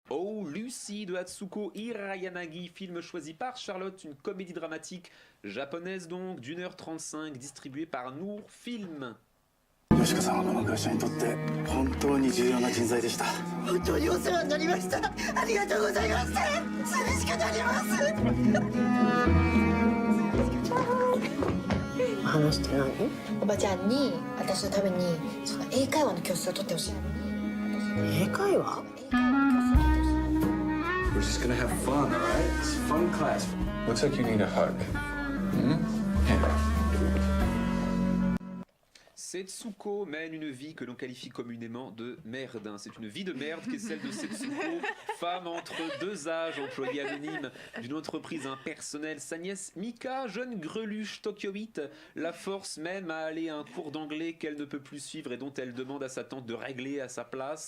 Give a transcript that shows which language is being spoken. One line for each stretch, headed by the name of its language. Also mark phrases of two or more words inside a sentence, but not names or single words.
French: Oh Lucy de Hatsuko Hirayanagi, film choisi par Charlotte, une comédie dramatique japonaise donc d'1h35 distribuée par Nour Film.
Japanese: 吉川さんはこの会社にとって本当に重要な人材でした。本当にお世話になりました。ありがとうございます。寂しくなります。話してないの？おばちゃんに私のためにその英会話の教室を取ってほしい。英会話
English: We're just gonna have fun, alright? It's a fun class. Looks like you need a hug.
French: Setsuko mène une vie que l'on qualifie communément de merde. C'est une vie de merde qui est celle de Setsuko, femme entre deux âges, employée anonyme d'une entreprise impersonnelle. Sa nièce Mika, jeune greluche tokyoïte, la force même à aller à un cours d'anglais qu'elle ne peut plus suivre et dont elle demande à sa tante de régler à sa place.